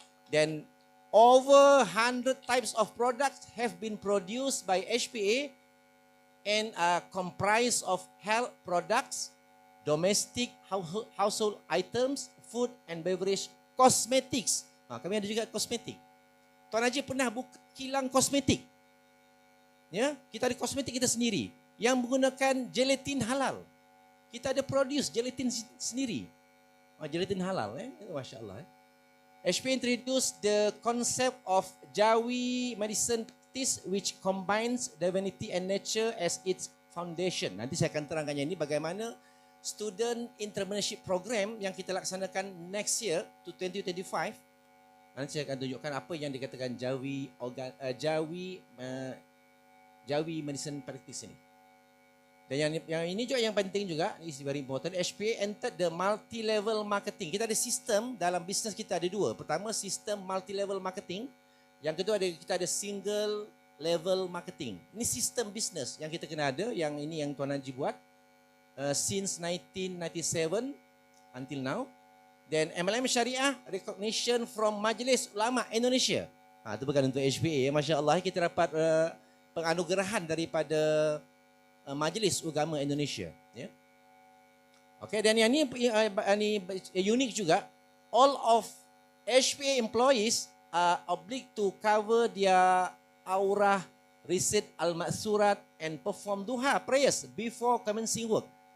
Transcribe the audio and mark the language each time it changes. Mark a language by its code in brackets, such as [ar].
[en] Dan over 100 types of products have been produced by HPA and are comprised of health products, domestic household items, food and beverage, cosmetics. [ms] Kami ada juga kosmetik. Tuan Haji pernah buka kilang kosmetik. Ya, kita ada kosmetik kita sendiri yang menggunakan gelatin halal. Kita ada produce gelatin sendiri. Gelatin halal, masya-Allah. [en] HP introduced the concept of Jawi medicine practice which combines divinity and nature as its foundation. [ms] Nanti saya akan terangkannya ini bagaimana [en] student entrepreneurship program [ms] yang kita laksanakan [en] next year to 2025. [ms] Nanti saya akan tunjukkan apa yang dikatakan Jawi medicine practice ini. Dan yang ini juga yang penting juga, [en] is very important. HPA entered the multi-level marketing. [ms] Kita ada sistem dalam bisnes, kita ada dua. Pertama, sistem multi-level marketing. Yang kedua, kita ada single level marketing. Ini sistem bisnes yang kita kena ada. Yang ini yang Tuan Haji buat [en] since 1997 until now. Dan MLM Syariah recognition from Majlis Ulama Indonesia. [ms] Itu bukan untuk HPA. Masya Allah, kita dapat penganugerahan daripada Majlis Agama Indonesia, ya. Okey, dan yang ini unik juga. [en] All of HPA employees are obliged to cover their aurah, recite al-maksurat and perform duha prayers before commencing work.